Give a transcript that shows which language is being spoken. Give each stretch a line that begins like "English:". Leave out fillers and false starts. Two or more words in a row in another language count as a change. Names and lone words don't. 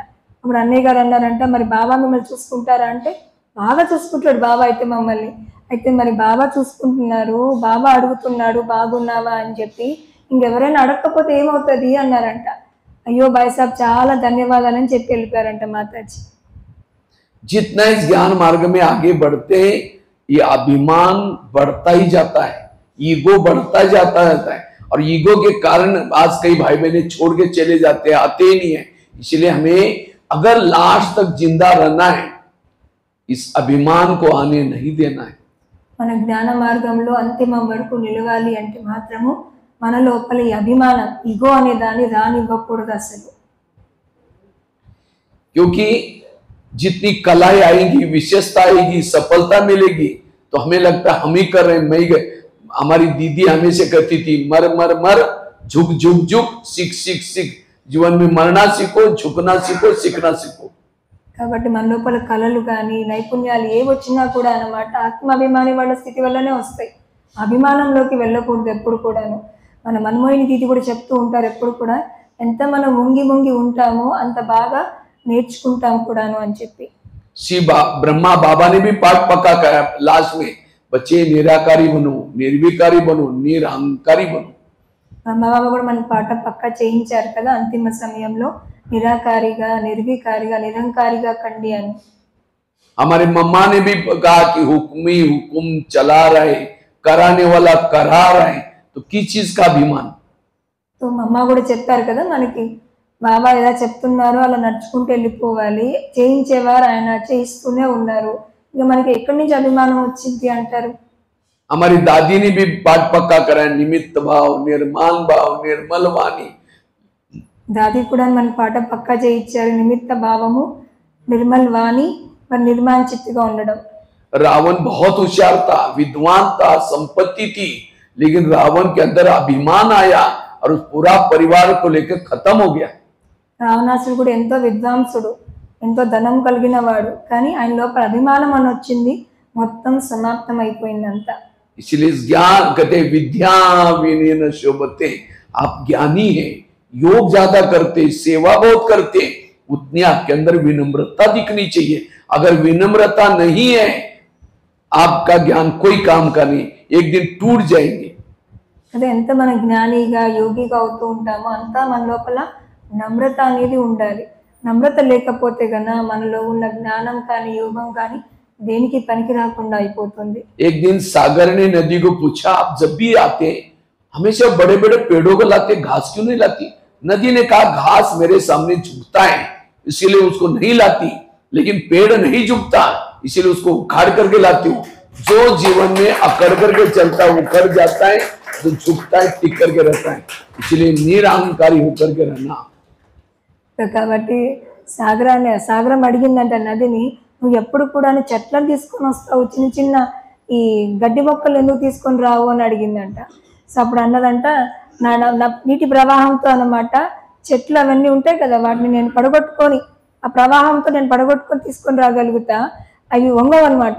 Telugu: అప్పుడు అన్నయ్య గారు అన్నారంట, మరి బాబా మిమ్మల్ని చూసుకుంటారా అంటే, బాగా చూసుకుంటాడు బాబా అయితే మమ్మల్ని. అయితే మరి బాబా చూసుకుంటున్నారు, బాబా అడుగుతున్నాడు బాగున్నావా అని చెప్పి, ఇంకెవరైనా అడగకపోతే ఏమవుతుంది అన్నారంట. అయ్యో
Hindi: भाई साहब
Telugu: చాలా ధన్యవాదాలని చెప్పి వెళ్ళిపోయారంట మాతాజీ.
Hindi: जितना इस ज्ञान मार्ग में आगे बढ़ते ये अभिमान बढ़ता ही जाता है, ईगो बढ़ता जाता रहता है, और ईगो के कारण आज कई भाई बहने छोड़ के चले जाते हैं, आते ही नहीं है। इसलिए हमें अगर लास्ट तक जिंदा रहना है इस अभिमान को आने नहीं देना है।
Telugu: మన జ్ఞాన మార్గంలో అంతిమం వరకు నిలవాలి అంటే మాత్రము మన లోపల ఈ అభిమానం, ఈగో అనే దాన్ని రానివ్వకూడదు అసలు.
Hindi: क्योंकि जितनी कलाएं आएंगी, विशेषता आएगी, सफलता मिलेगी, तो हमें लगता है हम ही कर रहे हैं, मैं ही। हमारी दीदी हमेशा कहती थी मर मर मर, झुक झुक झुक, सीख सीख सीख। जीवन में मरना सीखो, झुकना सीखो, सीखना सीखो।
Telugu: కాబట్టి మన లోపల కళలు కానీ నైపుణ్యాలు ఏ వచ్చినా కూడా అన్నమాట ఆత్మాభిమాని వాళ్ళ స్థితి వల్లనే వస్తాయి. అభిమానంలోకి వెళ్ళకూడదు ఎప్పుడు కూడాను. మన మన్మోహిని దీది కూడా చెప్తూ ఉంటారు ఎప్పుడు కూడా, ఎంత మనం ముంగి ఉంటామో అంత బాగా నేర్చుకుంటాం కూడాను అని చెప్పి.
Hindi: ब्रह्मा बाबा ने भी पाठ पक्का कहा लास्ट में, बच्चे निराकारी बनो, निर्विकारी बनो, निरहंकारी बनो।
Telugu: బ్రహ్మబాబా కూడా మనకి పాట పక్కా చేయించారు కదా అంతిమ సమయంలో, నిరాకారిగా, నిర్వికారిగా, నిరంకారిగా కండి అని.
Hindi: हमारे मम्मा ने भी कहा कि हुक्मी हुक्म चला रहे, कराने वाला करा रहे, तो किस चीज का अभिमान?
Telugu: तो मम्मा కూడా చెప్పారు కదా మనకి, బాబా ఎలా చెప్తున్నారో అలా నడుచుకుంటూ వెళ్ళిపోవాలి, చేయించేవారు ఆయన చేయిస్తూనే ఉన్నారు, ఇక మనకి ఎక్కడి నుంచి అభిమానం వచ్చింది అంటారు.
Hindi: हमारी दादी ने भी पाठ पक्का कराया, निमित्त भाव, निर्माण भाव, निर्मल वाणी।
Telugu: दादी కూడా మన పాట పక్కా చేయించారు, నిమిత్త భావము, నిర్మల్ వాణి, మరి నిర్మాణ చిత్తుగా ఉండడం.
Hindi: रावण बहुत होशियार था, विद्वान था, संपत्ति थी, लेकिन रावण के अंदर अभिमान आया और उस पूरा परिवार को लेकर खत्म हो गया।
Telugu: రావణాసుడు కూడా ఎంతో విద్వాంసుడు, ఎంతో ధనం కలిగిన వాడు, కానీ ఆయన లోపల అభిమానం అని వచ్చింది, మొత్తం సమాప్తం అయిపోయిందంతా.
Hindi: इसलिए ज्ञान कहते
Sanskrit: विद्या विनयन शोभते,
Hindi: आप ज्ञानी हैं, योग ज्यादा करते, सेवा बहुत करते, उतनी आपके अंदर विनम्रता दिखनी चाहिए। अगर विनम्रता नहीं है आपका ज्ञान कोई काम का नहीं, एक दिन टूट जाएंगे।
Telugu: అదే ఎంత మన జ్ఞానిగా యోగిగా అవుతూ ఉంటామో అంతా మన లోపల నమ్రత అనేది ఉండాలి. నమ్రత లేకపోతే గన మనలో ఉన్న జ్ఞానం కానీ యోగం కానీ దేనికి పనికి రాకుండా అయిపోతుంది.
Hindi: एक दिन सागर ने नदी को पूछा, आप जब भी आते हमेशा बड़े बड़े पेड़ों को लाते, घास क्यों नहीं लाती? नदी ने कहा, घास मेरे सामने झुकता है इसीलिए उसको नहीं लाती, लेकिन पेड़ नहीं झुकता इसीलिए उसको उखाड़ करके लाती हूँ। जो जीवन में अकड़ करके चलता है उखड़ जाता है, जो झुकता है टिक करके रहता है, इसलिए निरहंकारी होकर के रहना।
Telugu: కాబట్టి సాగరం అడిగిందంట నదిని, నువ్వు ఎప్పుడు కూడా చెట్లను తీసుకొని వస్తావు, చిన్న చిన్న ఈ గడ్డి మొక్కలు ఎందుకు తీసుకొని రావు అని అడిగిందంట. సో అప్పుడు అన్నదంట, నా నీటి ప్రవాహంతో అన్నమాట చెట్లు అవన్నీ ఉంటాయి కదా, వాటిని నేను పడగొట్టుకొని ఆ ప్రవాహంతో నేను పడగొట్టుకొని తీసుకొని రాగలుగుతా, అవి వంగవన్నమాట.